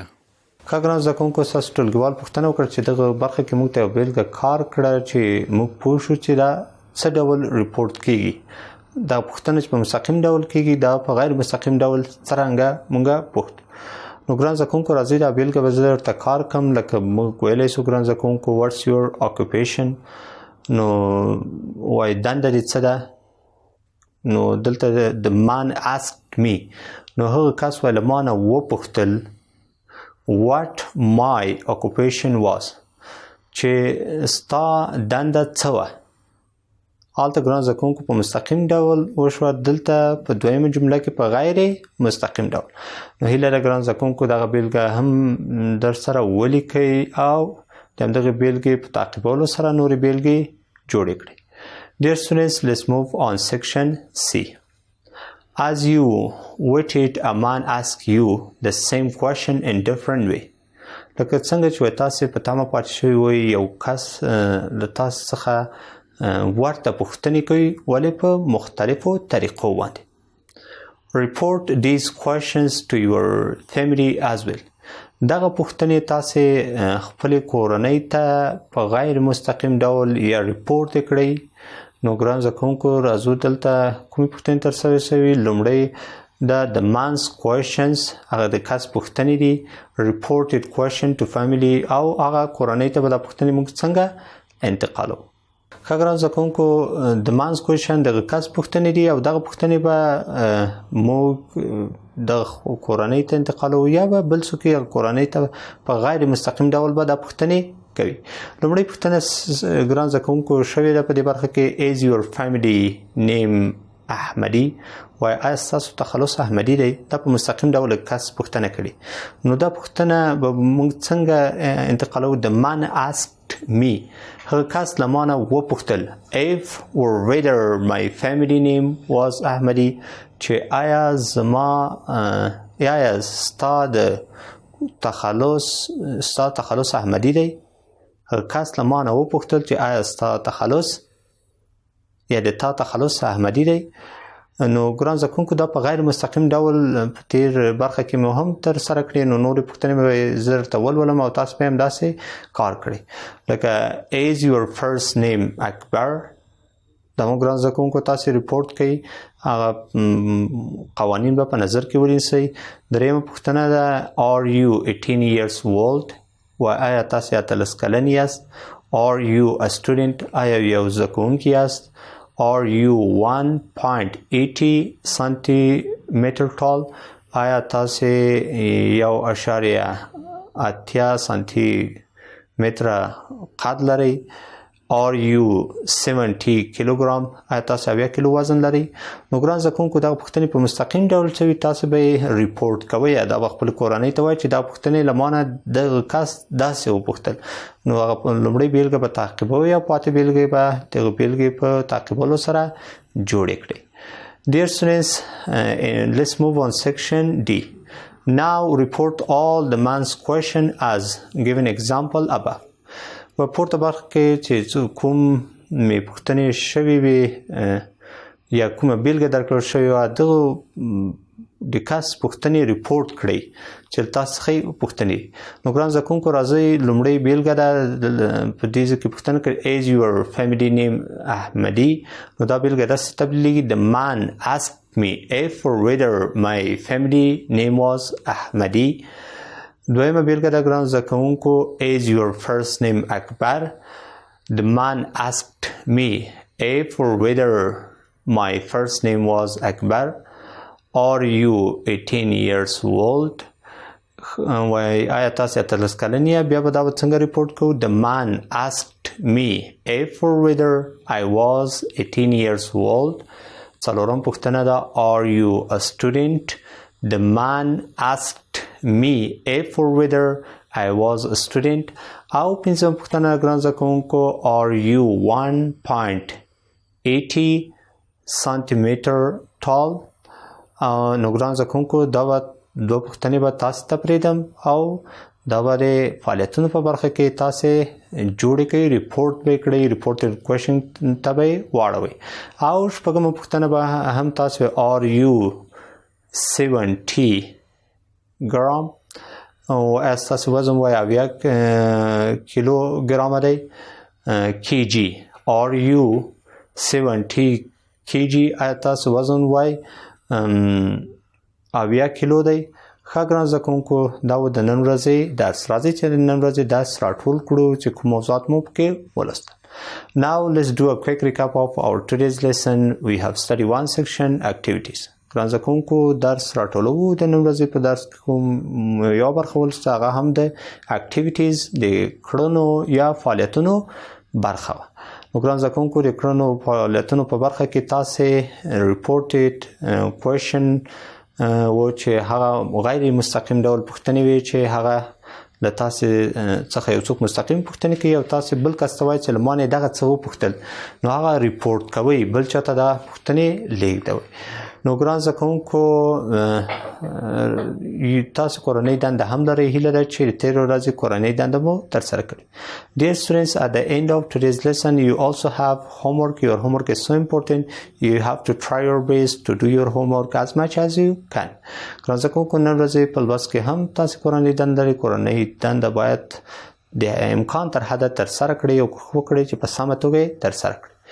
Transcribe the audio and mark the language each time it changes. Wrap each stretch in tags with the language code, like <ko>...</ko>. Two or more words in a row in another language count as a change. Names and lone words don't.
<ps>ښه ګران زده کوونکو ستاسو ټولګیوال پوښتنه وکړه چې دغه برخه کې موږ ته یوه بیلګه کار کړه چې موږ پوه شو چې دا څه ډول ریپورټ کیږي. دا پوښتنه چې په مستقیم ډول کیږي دا په غیر مستقیم ډول څرنګه مونږه پوښتو. نو ګران زده کوونکو راځئ دا بیلګه به زه درته کار کړم لکه موږ ویلی سو ګران زده کوونکو</ps> <en>what's your occupation.</en> <ps>نو وایي دنده دې څه ده. نو دلته</ps> <en>the man asked me.</en> <ps>نو هغه کس وایي له ما نه وپوښتل</ps> <en>what my occupation was</en> <ps>چې ستا دنده څه وه. هلته ګران زده کوونکو په مستقیم ډول وشوه. دلته په دویمه جمله کې په غیر مستقیم ډول. نو هیله ده ګران زده کوونکو دغه بیلګه هم در سره ولیکئ او د همدغې بیلګې په تعقیبولو سره نورې بیلګې جوړې کړئ.</ps> <en>Dear students, let's move on section C. As you waited, a man asked you the same question in different way.</en> <ps>لکه څنګه چې تاسې په تمه پاتې شوي وئ یو کس له تاسو څخه ورته پوښتنې کوي ولې په مختلفو طریقو باندې.</ps> <en>Report these questions to your family as well.</en> <ps>دغه پوښتنې تاسې خپلې کورنۍ ته په غیر مستقیم ډول یا ریپورټ کړئ نو ګران زده کوونکو راځو دلته کومې پوښتنې ترسره شوي. لومړی دا د</ps> <en>man's questions</en> <ps>هغه د کس پوښتنې دي.</ps> <en>reported question to family</en> <ps>او هغه کورنۍ ته به دا پوښتنې موږ څنګه انتقالو. ښه ګران زده کوونکو د</ps> <en>man's question</en> <ps>دغه کس پوښتنې دي او دغه پوښتنې به موږ د کورنۍ ته انتقالو یا به بل څوک کورنۍ ته په غیر مستقیم ډول به دا پوښتنې کوي. لومړی پوښتنه ګران زده کوونکو شوې ده په دې برخه کې</ps> <en>is your family name</en> <ps>احمدي وای آیا ستاسو تخلص احمدي دی؟ دا په مستقیم ډول کس پوښتنه کړي. نو دا پوښتنه به موږ څنګه انتقالو؟</ps> <en>the man asked me</en> <ps>هغه کس له ما نه وپوښتل</ps> <en>if or whether my family name was</en> <ps>احمدي چې آیا زما آیا ستا تخلص احمدي دی؟ هغه کس له ما نه وپوښتل چې آیا ستا تخلص یا د تا تخلص احمدي دی؟ نو ګران زده کوونکو دا په غیر مستقیم ډول په تیر برخه کې مو هم ترسره کړي. نو نورې پوښتنې به زه درته ولولم او تاسو به هم داسې کار کړئ. لکه</ps> <en>is your first name</en> <ps>اکبر؟ دا مو ګران زده کوونکو تاسې ریپورټ کوئ. هغه قوانین به په نظر کې ونیسئ. درېیمه پوښتنه ده</ps> <en>are you 18 years old؟</en> <ps>و آیا تاسې 18 کلن یاست؟</ps> <en>are you a student؟</en> <ps>آیا یو زده کوونکی یاست؟</ps> <en>are you 1.80 centimeter tall؟</en> <ps>آیا تاسې 1.80 سانتي متره قد لرئ؟</ps> <en>are you 70 کیلوګرام؟</en> <ps>آیا تاسې 70 کیلو وزن لرئ؟ نو ګران زده کوونکو دغه پوښتنې په مستقیم ډول څه وي تاسې به یې ریپورټ کوئ یا دا به خپلې کورنۍ ته وایي چې دا پوښتنې له ما نه دغه کس داسې وپوښتل. نو هغه لومړۍ بیلګه به تعقیبوئ او پاتې بیلګې به دغه بیلګې په تعقیبولو سره جوړې کړئ.</ps> <en>Dear students, let's move on section D. Now report all the man's question as given example above.</en> <ps>په پورته برخه کې چې کوم مې پوښتنې شوې وي یا کومه بیلګه درکړل شوې وه دغه د کس پوښتنې ریپورټ کړئ چې تاسو څخه پوښتنې. نو ګران زده کوونکو راځئ لومړۍ بیلګه ده په دې ځای کې پوښتنه کړئ</ps> <en>is your family name</en> <ps>احمدي؟ نو دا بیلګه داسې تبدیلېږي</ps> <en>the man asked me if or whether my family name was احمدي.</en> <ps>دویمه بیلګه ده ګران زده کوونکو</ps> <en>is your first name</en> <ps>اکبر؟</ps> <en>the man asked me if or whether my first name was اکبر. are you 18 years old؟</en> <ps>وای آیا تاسې 18 کلن یا بیا به دا به څنګه ریپورټ کوو؟</ps> <en>the man asked me if or whether I was 18 years old.</en> <ps>څلورم پوښتنه ده</ps> <en>are you a student؟ the man asked me if or whether I was a student.</en> <ps>او پنځم پوښتنه ګران زده کوونکو</ps> <en>are you 1.80 centimeter tall؟</en> <ps>نو ګران زده کوونکو دا به دوه پوښتنې به تاسو ته پرېږدم او دا به د فعالیتونو په برخه کې تاسې جوړې کړئ، ریپورټ به یې کړئ، ریپورټډ کوېشن ته به یې واړوئ. او شپږمه پوښتنه به هم تاسو</ps> <en>are you</en> <ps>70 ګرام؟ او آیا ستاسو وزن وایي 70 کیلو ګرامه دی؟ کیجي</ps> <en>are you</en> <ps>70 کیجي؟ آیا تاسو وزن وایي 70 کیلو دی؟ ښه ګران زده کوونکو دا و د نن ورځې درس. راځئ چې د نن ورځې درس راټول کړو چې کوم موضوعات مو پکې ولوستل.</ps> <en>Now let's do a quick recap of our today's lesson. We have studied one section activities.</en> <ps>ګران زده کوونکو درس راټولو د نن ورځې په درس کې کوم یو برخه ولوسته هغه هم د activities د کړنو یا فعالیتونو برخه وه. نو ګران زده کوونکو د کړنو فعالیتونو په برخه کې تاسې</ps> <en>reported question</en> <ps>و چې هغه غیر مستقیم ډول پوښتنې وي چې هغه له تاسې څخه یو څوک مستقیم پوښتنې کوي او تاسې بل کس ته وایي چې له ما نه دغه څه وپوښتل، نو هغه ریپورټ کوئ، بل چا ته دا پوښتنې لیږدوئ. نو ګران زده کوونکو تاسو کورنۍ دنده هم لرئ، هیله ده چې د تېرې ورځې کورنۍ دنده مو ترسره کړئ.</ps> <en>Dear students, at the end of today's lesson you also have homework. Your homework is so important. You have to try your best to do your homework as much as you can.</en> <ps>ګران زده کوونکو نن ورځې په لوست کې هم تاسو کورنۍ دنده لرئ. کورنۍ دنده باید د امکان تر حده ترسره کړئ او کوښښ وکړئ چې په سمه توګه یې ترسره کړئ.</ps>